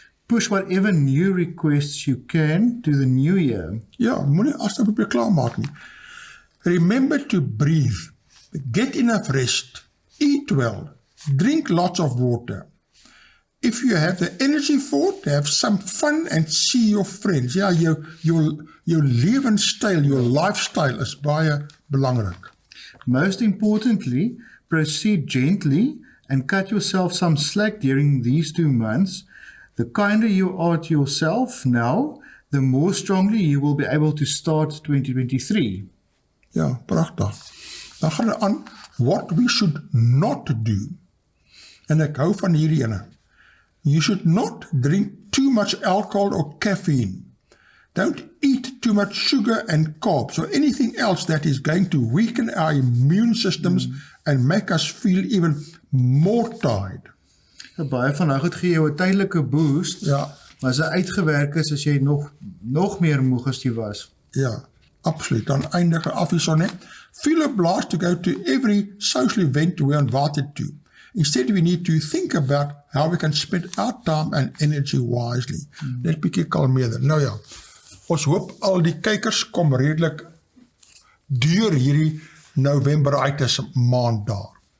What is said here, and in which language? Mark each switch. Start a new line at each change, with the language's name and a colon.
English: Push whatever new requests you can to the new year.
Afrikaans: Ja, moenie asseblief op jou klaarmaak nie.
English: Remember to breathe, get enough rest, eat well, drink lots of water. If you have the energy for it, have some fun and see your friends.
Afrikaans: Ja, jou lewenstyl, jou lifestyle is baie belangrik.
English: Most importantly, proceed gently and cut yourself some slack during these 2 months. The kinder you are to yourself now, the more strongly you will be able to start 2023.
Afrikaans: Ja, pragtig. Dan gaan hy aan,
English: what we should not do.
Afrikaans: En ek hou van hierdie ene.
English: You should not drink too much alcohol or caffeine. Don't eat too much sugar and carbs or anything else that is going to weaken our immune systems and make us feel even more tired.
Afrikaans: Baie van goed gee jou 'n tydelike boost, Ja. maar as hy uitgewerk is, as jy nog meer moeg as jy was. Ja, absoluut. Dan eindig af hierson net.
English: Feel obliged to go to every social event we are invited to. Instead, we need to think about how we can spend our time and energy wisely.
Afrikaans: Net bietjie kalmeerder. Nou ja, ons hoop al die kykers kom redelik deur hierdie November uit as maand daar.